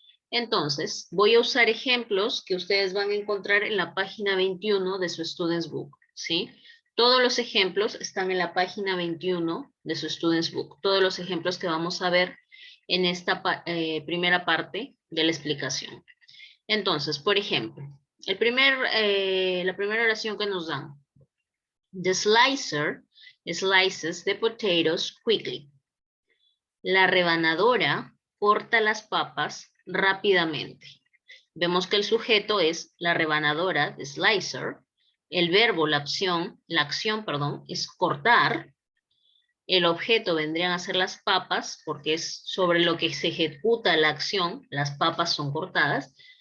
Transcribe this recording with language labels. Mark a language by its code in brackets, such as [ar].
[es] Entonces, voy a usar ejemplos que ustedes van a encontrar en la página 21 de su Students Book, ¿sí? Todos los ejemplos están en la página 21 de su Students Book. Todos los ejemplos que vamos a ver en esta primera parte de la explicación. Entonces, por ejemplo, la primera oración que nos dan. [en] The slicer slices the potatoes quickly. [es] La rebanadora corta las papas rápidamente. Vemos que el sujeto es la rebanadora, [en] the slicer. [es] El verbo, la acción, es cortar. El objeto vendrían a ser las papas, porque es sobre lo que se ejecuta la acción, las papas son cortadas.